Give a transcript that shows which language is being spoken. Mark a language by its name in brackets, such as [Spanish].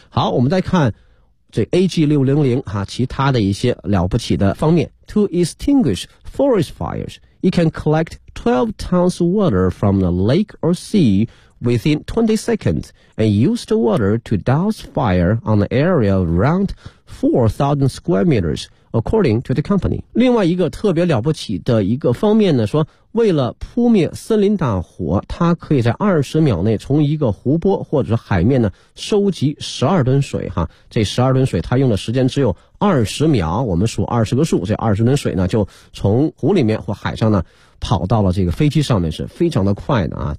[Chinese] 好，我们再看这 AG600 啊，其他的一些了不起的方面。 [English] To extinguish forest fires you can collect 12 tons of water from the lake or sea within 20 seconds and use the water to douse fire on the area of around 4,000 square meters according to the company. [Chinese] 另外一个特别了不起的一个方面呢，说为了扑灭森林大火，它可以在20秒内从一个湖泊或者是海面呢收集12吨水哈。这12吨水它用的时间只有20秒，我们数20个数，这20吨水呢就从湖里面或海上呢跑到了这个飞机上面，是非常的快的啊。